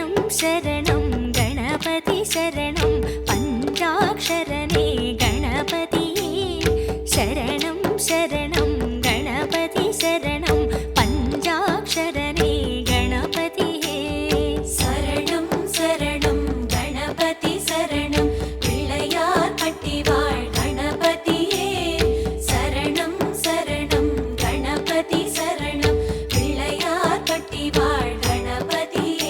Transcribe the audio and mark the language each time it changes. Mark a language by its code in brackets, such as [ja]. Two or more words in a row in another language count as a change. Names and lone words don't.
[sa] शरणं गणपति शरणं पञ्चाक्षरने गणपति शरणं शरणं गणपति शरणं पञ्चाक्षरने गणपति [ta] சரணம் சரணம் கணபதி சரணம் பிள்ளையார் பட்டி வாழ் கணபதியே சரணம் சரணம் கணபதி சரணம் பிள்ளையார் பட்டி வாழ் கணபதியே